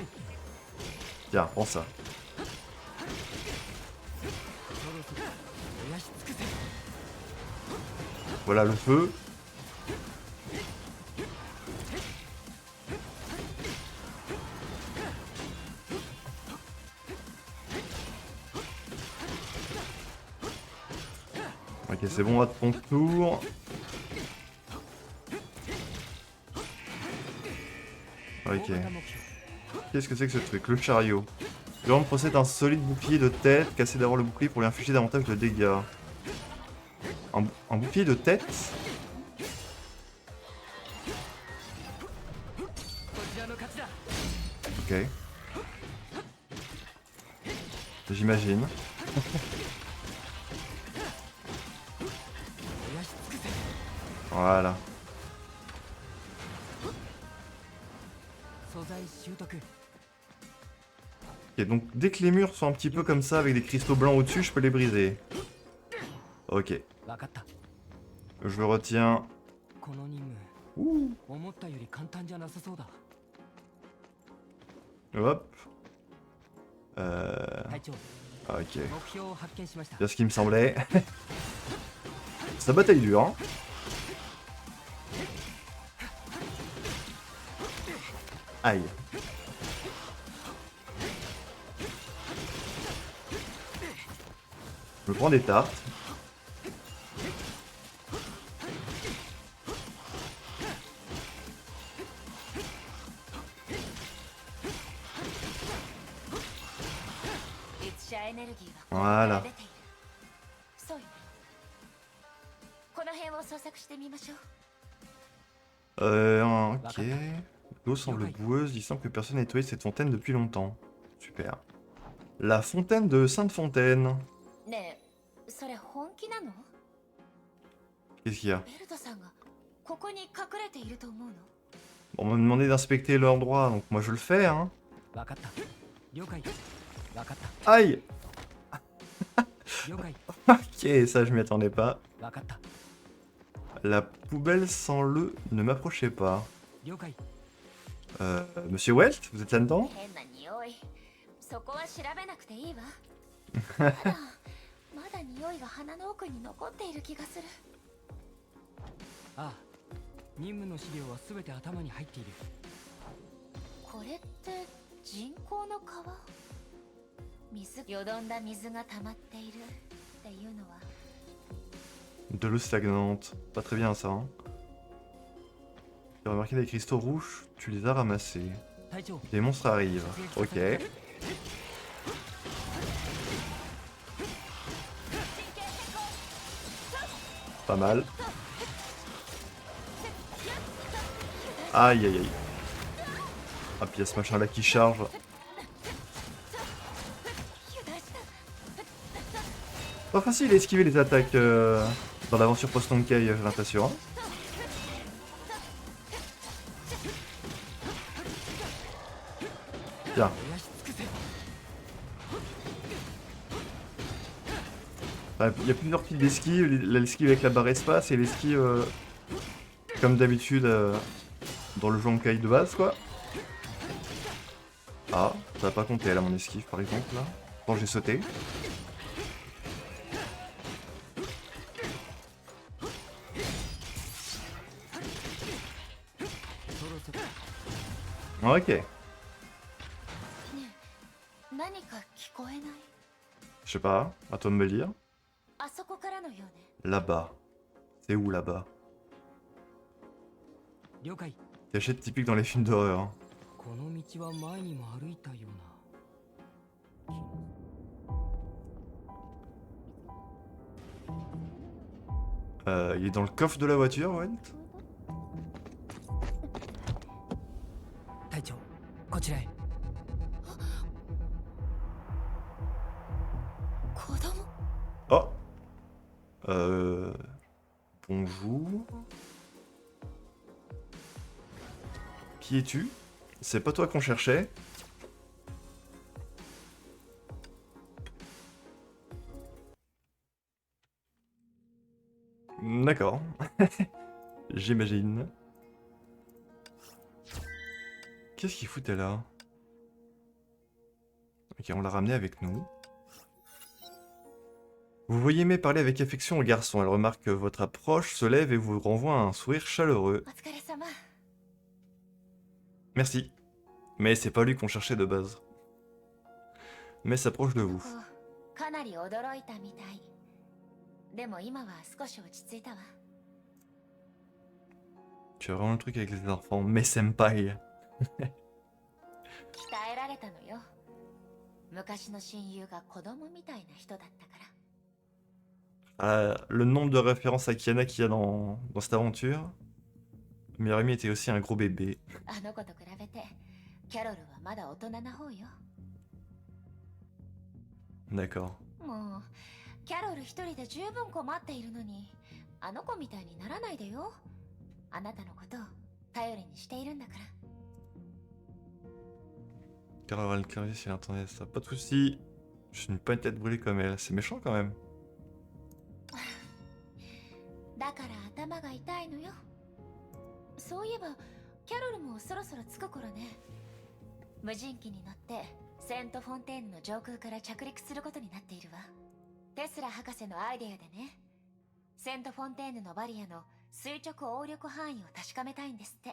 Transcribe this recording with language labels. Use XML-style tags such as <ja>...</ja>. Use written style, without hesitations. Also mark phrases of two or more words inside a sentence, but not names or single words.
<fr>Tiens, prends ça.</fr> <ja>そろそろ燃やし尽くせ。</ja> <fr>Voilà le feu. Ok, c'est bon, à ton tour. Ok.</fr> <ja>大型目標。</ja> <fr>Qu'est-ce que c'est que ce truc? Le chariot. L'homme possède un solide bouclier de tête. Cassez d'abord le bouclier pour lui infliger davantage de dégâts. Un bouclier de tête?</fr> <ja>こちらの勝ちだ。</ja> <fr>Ok. J'imagine.</fr> <ja>燃やし尽くせ。</ja> <fr>Voilà.</fr> <ja>素材習得</ja> <fr>Ok, donc dès que les murs sont un petit peu comme ça, avec des cristaux blancs au-dessus, je peux les briser. Ok,</fr> <ja>分かった</ja> <fr>je le retiens.</fr> <ja>この任務</ja> <fr>Ouh.</fr> <ja>思ったより簡単じゃなさそうだ</ja> <fr>Hop.</fr> <ja>隊長</ja> <fr>Ok.</fr> <ja>目標を発見しました</ja> <fr>Bien ce qui me semblait. Sa bataille dure, hein. Aïe. Je me prends des tartes. Voilà.</fr> <ja>そうよね。この辺を捜索してみましょう。</ja> <fr>Ok. L'eau semble boueuse, il semble que personne n'a nettoyé cette fontaine depuis longtemps. Super. La fontaine de Sainte-Fontaine.</fr> <ja>ねえ、それ本気なの？</ja> <fr>Qu'est-ce qu'il y a?</fr> <ja>ベルトさんがここに隠れていると思うの？</ja> <fr>On m'a demandé d'inspecter l'endroit, donc moi je le fais, hein.</fr> <ja>分かった了解分かった</ja> <fr>Aïe.</fr> <ja>了解</ja> <fr>Ok, ça je m'y attendais pas.</fr> <ja>分かった</ja> <fr>La poubelle sans le... Ne m'approchez pas.</fr> <ja>了解</ja> <fr>Monsieur Welt, vous êtes là-dedans?</fr> <ja>変な匂い。そこは調べなくていいわ。ただまだ匂いが鼻の奥に残っている気がする。ああ任務の資料は全て頭に入っているこれって人工の川？水、よどんだ水が溜まっているっていうのは。</ja> <fr>De l'eau stagnante. Pas très bien ça, hein. J'ai remarqué des cristaux rouges, tu les as ramassés.</fr> <ja>隊長</ja> <fr>Des monstres arrivent. Ok. Pas mal. Aïe aïe aïe. Ah puis il y a ce machin là qui charge. Pas facile d'esquiver les attaques dans l'aventure post-Honkai, j'ai l'impression. Hein. Tiens.</fr> <ja>燃やし尽くせ</ja> <fr>Il y a plusieurs types d'esquive. L'esquive avec la barre espace et l'esquive comme d'habitude dans le jeu Honkai de base quoi. Ah, ça va pas compter là mon esquive par exemple là. Quand j'ai sauté. Ok.</fr> <ja>ねえ、何か聞こえない？</ja> <fr>Je sais pas, à toi de me le dire.</fr> <ja>あそこからのようね。</ja> <fr>Là-bas. C'est où là-bas?</fr> <ja>了解</ja> <fr>Cachette typique dans les films d'horreur.</fr> <ja>この道は前にも歩いたような</ja> <fr>Il est dans le coffre de la voiture, ouais.</fr> <ja>隊長こちらへ子供？</ja> <fr>Oh. Bonjour. Qui es-tu? C'est pas toi qu'on cherchait. D'accord. J'imagine. Qu'est-ce qu'il foutait là? Ok, on l'a ramené avec nous. Vous voyez May parler avec affection au garçon. Elle remarque que votre approche, se lève et vous renvoie un sourire chaleureux.</fr> <ja>お疲れ様。</ja> <fr>Merci. Mais c'est pas lui qu'on cherchait de base. Mais s'approche de vous.</fr> <ja>かなり驚いたみたい。でも今は少し落ち着いたわ。</ja> <fr>Tu as vraiment le truc avec les enfants. Mais senpai.</fr> <ja>鍛えられたのよ。昔の親友が子供みたいな人だったから。</ja> <fr>Le nombre de références à Kiana qu'il y a dans cette aventure. Meilleur ami était aussi un gros bébé.</fr> <ja>あの子と比べて、キャロルはまだ大人な方よ。</ja> <fr>D'accord.</fr> <ja>もう、キャロル一人で十分困っているのに、 あの子みたいにならないでよ。あなたのことを頼りにしているんだから。</ja> <fr>Car elle va le clarifier si elle entendait ça. Pas de soucis. Je n'ai pas une tête brûlée comme elle. C'est méchant quand même.</fr> <ja>だから頭が痛いのよ。そういえばキャロルもそろそろ着く頃ね。無人機に乗ってセント・フォンテーヌの上空から着陸することになっているわ。テスラ博士のアイデアでね。セント・フォンテーヌのバリアの垂直応力範囲を確かめたいんですって。</ja>